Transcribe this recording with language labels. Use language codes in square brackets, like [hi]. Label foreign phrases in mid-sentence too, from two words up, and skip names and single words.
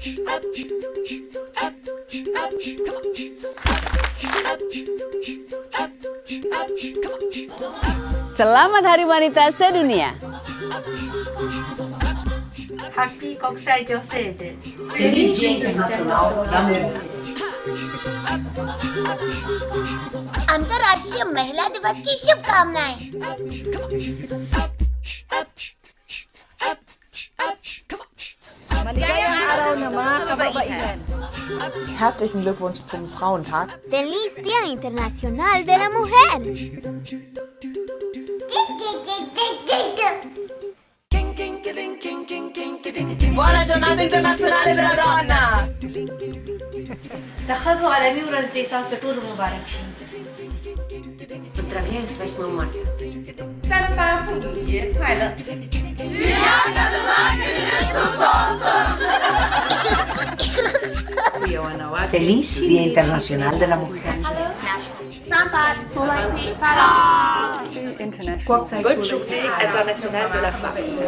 [ms] Selamat Hari Wanita Sedunia. [ja] Happy 国際女性デー [pt] Feliz Dia Internacional da Mulher. [hi] अंतर्राष्ट्रीय महिला दिवस की शुभकामनाएं। [tl] Maligayang araw ng mga kababaihan. [de] Herzlichen Glückwunsch zum Frauentag. [es] Feliz Día Internacional de la Mujer. [it] Buona giornata internazionale della donna. [ps] د ښځو عالمي ورځ دې ستاسو ټولو مبارک شي. [ru] Поздравляю с 8 марта. [zh] 3·8 妇女节快乐。 [es] Feliz Día Internacional de la Mujer. [fr] International de la Femme.